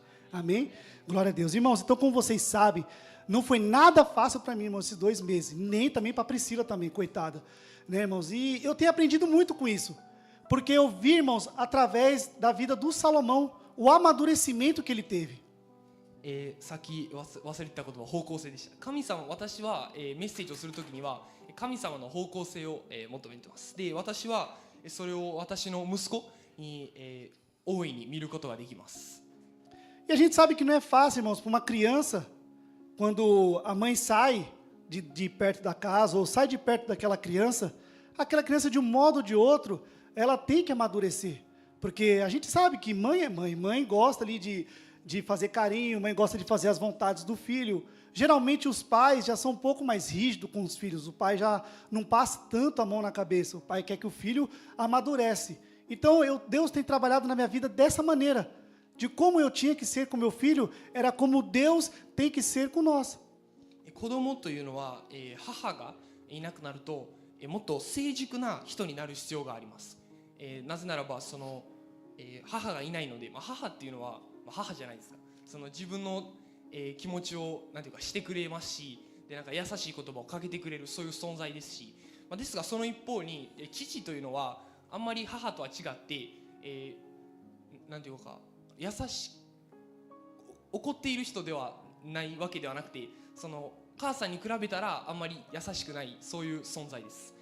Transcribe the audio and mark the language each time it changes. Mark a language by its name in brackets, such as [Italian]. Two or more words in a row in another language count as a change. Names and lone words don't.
[Portuguese] Amém? Glória a Deus. Irmãos, então como vocês sabem, não foi nada fácil para mim, irmãos, esses 2 meses. Nem também para a Priscila também, coitada. Né, irmãos? E eu tenho aprendido muito com isso. Porque eu vi, irmãos, através da vida do Salomão, o amadurecimento que ele teve. [Japanese] さっき忘れてた言葉、方向性でした。神様、私はメッセージをするときには神様の方向性を求めています。で、私はそれを私の息子に大いに見ることができます。 [Portuguese] E a gente sabe que não é fácil, irmãos, para uma criança, quando a mãe sai de perto da casa ou sai de perto daquela criança, aquela criança de um modo ou de outro, ela tem que amadurecer. Porque a gente sabe que mãe é mãe, mãe gosta ali de fazer carinho, mãe gosta de fazer as vontades do filho. Geralmente os pais já são um pouco mais rígidos com os filhos, o pai já não passa tanto a mão na cabeça, o pai quer que o filho amadurece. Então Deus tem trabalhado na minha vida dessa maneira, de como eu tinha que ser com meu filho, era como Deus tem que ser com nós. [Japanese] 子供というのは母がいなくなるともっと成熟な人になる必要があります。なぜならばその母がいないので、母っていうのは母じゃないですか。その自分の気持ちをなんていうかしてくれますし、でなんか優しい言葉をかけてくれるそういう存在ですし、ですがその一方に父というのはあんまり母とは違って、なんていうか優し怒っている人ではないわけではなくて、その母さんに比べたらあんまり優しくないそういう存在です。